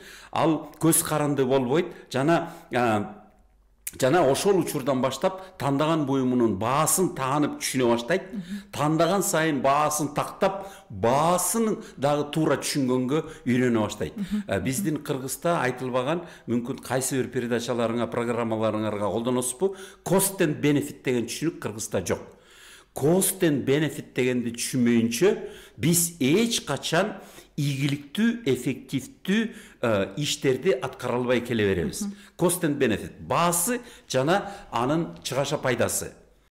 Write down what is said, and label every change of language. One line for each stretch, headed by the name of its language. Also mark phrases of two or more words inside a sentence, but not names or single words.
Kyrgyz: Ал көз каранды болбойт, жана ошол учурдан баштап тандаган буюмунун баасын таанып түшүнө баштайт. Тандаган сайын баасын тактап, баасын дагы туура түшүнгөнгө үйрөнө баштайт. Биздин Кыргызда айтылбаган, мүмкүн кайсы бир передачаларыңа, программаларыңарга колдоносузбу,
English: cost and benefit
Kyrgyz: деген түшүнүк Кыргызда жок.
English: Cost and benefit
Kyrgyz: дегенди түшүнмөйүнчө биз эч качан ийгиликтүү, эффективдүү иштерди аткара албай келе беребиз.
English: Cost and benefit,
Kyrgyz: баасы жана анын чыгаша пайдасы.